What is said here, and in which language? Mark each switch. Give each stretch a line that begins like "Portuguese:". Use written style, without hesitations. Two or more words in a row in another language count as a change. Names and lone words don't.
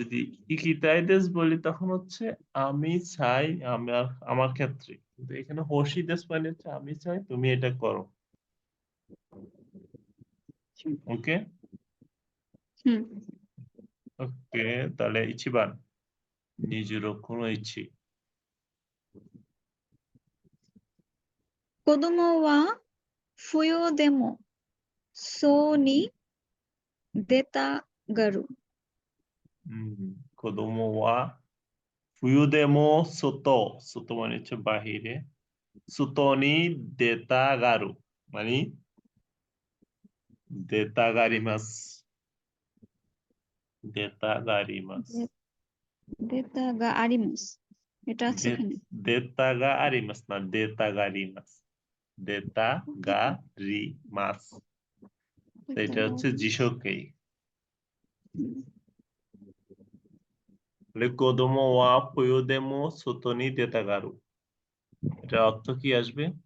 Bangla: যদি ইকিতাইদেস বলি তখন হচ্ছে আমি চাই আমার আমার ক্ষেত্রে, কিন্তু এখানে হোসিদেস মানে হচ্ছে আমি চাই তুমি এটা করো। হুম। ওকে, হুম। ওকে, তাহলে ইচিবান নিজের কোনো ইচ্ছি।
Japanese: 子供は冬でもそうに出たがる。子供は冬でも外, সোতো
Bangla: মানে হচ্ছে বাহিরে,
Japanese: 外に出たがる মানে 出たがります、出たがります, 出たがあります。
Bangla: এটা আছে এখানে।
Japanese: 出たがあります না 出たがります、出たがります,
Bangla: এটা এটা হচ্ছে যিশোকেই।
Japanese: 子供は冬でも外に出たがる,
Bangla: এটা অর্থ কি আসবে?